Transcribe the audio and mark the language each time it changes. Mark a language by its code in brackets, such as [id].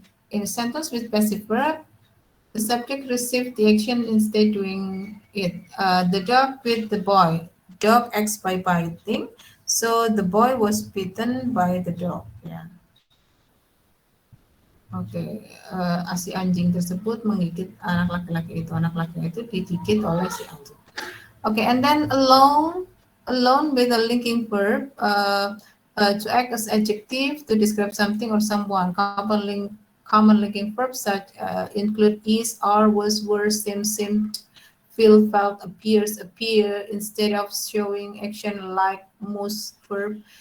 [en] In a sentence with passive verb, the subject received the action instead doing it. The dog bit the boy. Dog acts by biting, so the boy was bitten by the dog. [id] Ya. Oke, si anjing tersebut menggigit anak laki-laki itu. Anak laki-laki itu digigit oleh si anjing. [en] Okay, and then alone with a linking verb to act as adjective to describe something or someone. Common linking verbs such include is, are, was, were, seemed, feel, felt, appears, appear, instead of showing action like most verb.